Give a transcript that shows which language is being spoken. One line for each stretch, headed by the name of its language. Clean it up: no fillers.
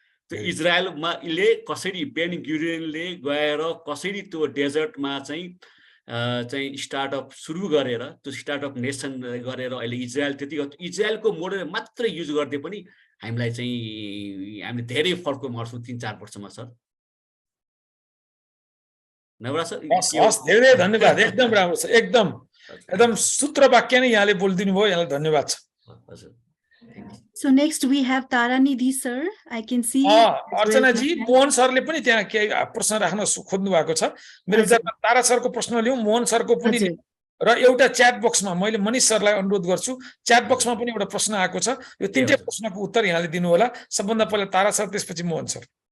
Nepali: त्यो इजरायलमा ले कसरी बेन गुरियनले गएर कसरी त्यो डेजर्टमा चाहिँ स्टार्टअप सुरु गरेर त्यो स्टार्टअप नेसन गरेर अहिले इजरायल त्यति इजरायलको मोडल मात्रै युज गर्दै पनि हामीले धेरै फर्क मार्छौँ 3-4 वर्षमा सर। नवराज सर, हस्, धेरै धन्यवाद, एकदम राम्रो छ, एकदम सूत्र वाक्य नै यहाँले बोलिदिनु भयो, यहाँलाई धन्यवाद छ। हजुर।
English: So next we have Taranidhi sir. I can see.
Nepali: अर्चना जी, मोहन सरले पनि त्यहाँ केही प्रश्न राख्न खोज्नु भएको छ। मेरो विचारमा तारा सरको प्रश्न लिउँ, मोहन सरको पनि लिउँ, र एउटा च्याट बक्समा मैले मनिष सरलाई अनुरोध गर्छु, च्याट बक्समा पनि एउटा प्रश्न आएको छ, यो तीनटै प्रश्नको उत्तर यहाँले दिनु होला। सबभन्दा पहिला तारा सर, त्यसपछि मोहन सर।